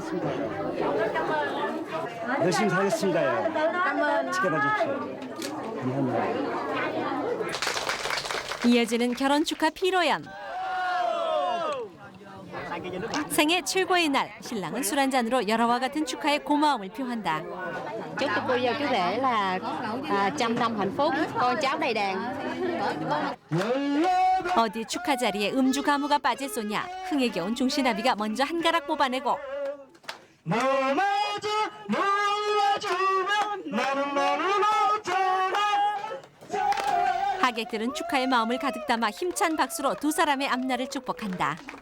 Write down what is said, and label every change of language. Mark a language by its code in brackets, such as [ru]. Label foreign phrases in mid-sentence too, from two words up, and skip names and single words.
[ko] 열심히 살겠습니다요. 지켜봐 주십시오. 감사합니다. 이어지는 결혼 축하 피로연. 생애 최고의 날, 신랑은 술 한 잔으로 열화와 같은 축하에 고마움을 표한다. [vi] Chúc cho cô dâu chú rể là trăm năm hạnh phúc, con cháu đầy đàn. [ko] 어디 축하 자리에 음주 가무가 빠질 소냐. 흥에 겨운 중시나비가 먼저 한 가락 뽑아내고 하객들은 축하의 마음을 가득 담아 힘찬 박수로 두 사람의 앞날을 축복한다.